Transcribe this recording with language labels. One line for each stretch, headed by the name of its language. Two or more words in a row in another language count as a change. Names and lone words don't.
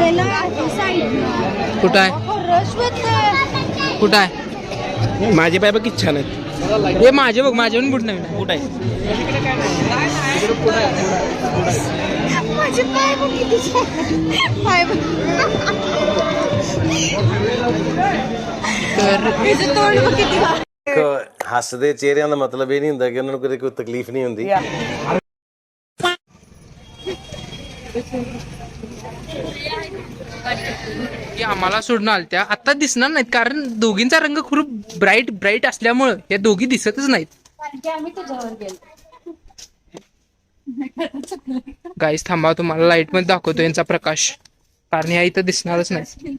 Marathi: कुठं आहे? कुठं आहे? माझे पाय बघ किती छान आहेत. हे माझे बघ, माझे पण बुट नवीन आहे. कुठं आहे?
Punjabi: ਹੱਸਦੇ ਚਿਹਰਿਆਂ ਦਾ ਮਤਲਬ ਇਹ ਨਹੀਂ ਹੁੰਦਾ ਕਿ ਉਹਨਾਂ ਨੂੰ ਕਦੇ ਕੋਈ ਤਕਲੀਫ ਨਹੀਂ ਹੁੰਦੀ.
Marathi: की आम्हाला सोडून आलत्या आता दिसणार नाहीत कारण दोघींचा रंग खूप ब्राईट असल्यामुळं या दोघी दिसतच नाहीत. गाईस थांबा, तुम्हाला लाईट मध्ये दाखवतो यांचा प्रकाश, कारण ह्या इथं दिसणारच नाही.